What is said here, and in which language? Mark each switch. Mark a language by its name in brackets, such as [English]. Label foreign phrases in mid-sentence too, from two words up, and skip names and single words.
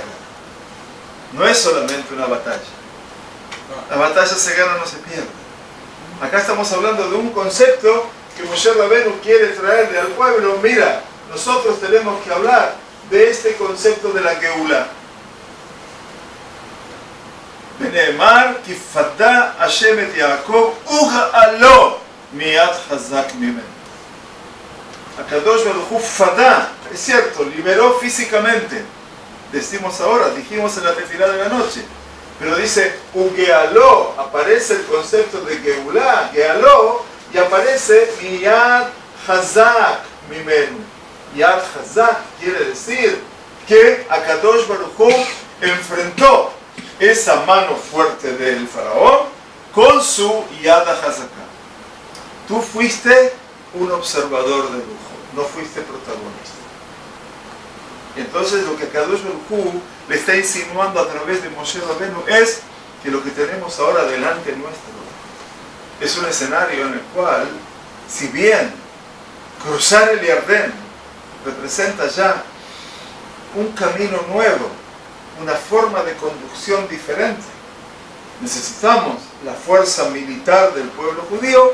[Spanish] No es solamente una batalla. La batalla se gana o no se pierde. Acá estamos hablando de un concepto que Moshe Rabenu quiere traerle al pueblo. Mira, nosotros tenemos que hablar de este concepto de la Geulá. [Hebrew] בנאמר כי פדה השם את יעקב וגאלו מיד חזק ממנו. הקדוש ברוך הוא [Spanish] fada, es cierto, liberó físicamente. Decimos ahora, dijimos en la tefilá de la noche, pero dice ugealó, aparece el concepto de Geulá, Gealó, y aparece [Hebrew] מיד חזק ממנו. יד חזק [Spanish] quiere decir que [Hebrew] הקדוש ברוך הוא [Spanish] enfrentó esa mano fuerte del faraón con su [Hebrew] יד החזקה. [Spanish] Tú fuiste un observador de lujo, no fuiste protagonista. Entonces lo que [Hebrew] הקדוש ברוך הוא [Spanish] le está insinuando a través de Moshe Rabenu es que lo que tenemos ahora delante nuestro es un escenario en el cual, si bien cruzar el Yardén representa ya un camino nuevo, una forma de conducción diferente, necesitamos la fuerza militar del pueblo judío.